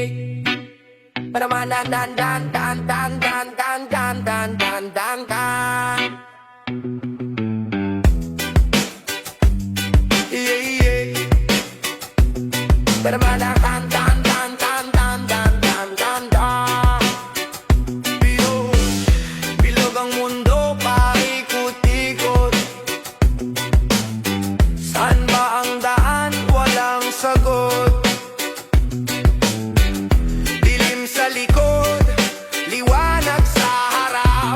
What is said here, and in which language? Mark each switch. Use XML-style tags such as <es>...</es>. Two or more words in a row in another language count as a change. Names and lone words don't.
<en>Panaman dan dan dan dan dan dan dan dan dan dan dan dan. Yeah, yeah. Panaman dan dan dan dan dan dan dan dan dan dan.</en> <tl>Bilog ang mundo paikot-ikot. Saan ba ang daan? Walang sagot. Dilim sa likod, liwanag sa harap.</tl>